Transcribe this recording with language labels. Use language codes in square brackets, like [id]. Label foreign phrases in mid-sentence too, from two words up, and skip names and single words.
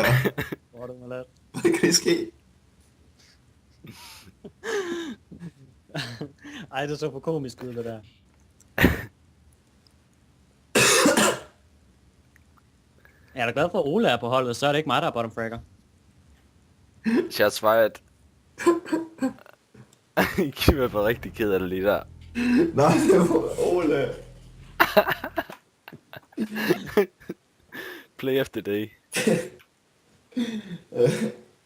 [da] Hvor er det, man lader? Hvad kan det ske? Ej, det så for komisk ud, det der. Jeg er da glad for, at Ole er på holdet, så er det ikke mig, der er [en] bottom fragger. Shots fired. [da] Kim er for rigtig ked af det lige der. Nej, det var Ole. [en] Play of the day.